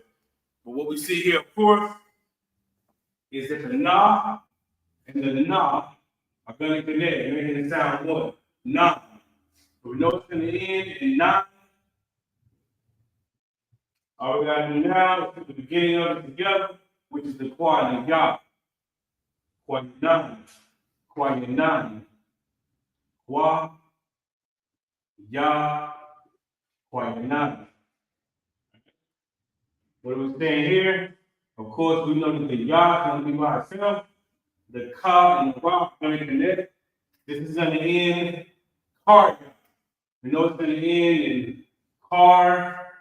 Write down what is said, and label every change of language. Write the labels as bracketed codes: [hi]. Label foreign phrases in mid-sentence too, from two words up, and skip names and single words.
[en] But what we see here, of course, is that the Na and the Na are going to connect, making it sound what? Na. So we know it's going to end in Na. All we got to do now is put the beginning of it together, which is the Kwa and Yah. Kwayanan. Kwayanan. Kwa. Yah. Kwayanan. What are we saying here? Of course, we know that the Yah is going to be by itself. The Ka and the Ra are going to connect. This is going to end Kar. We know it's going to end in Kar.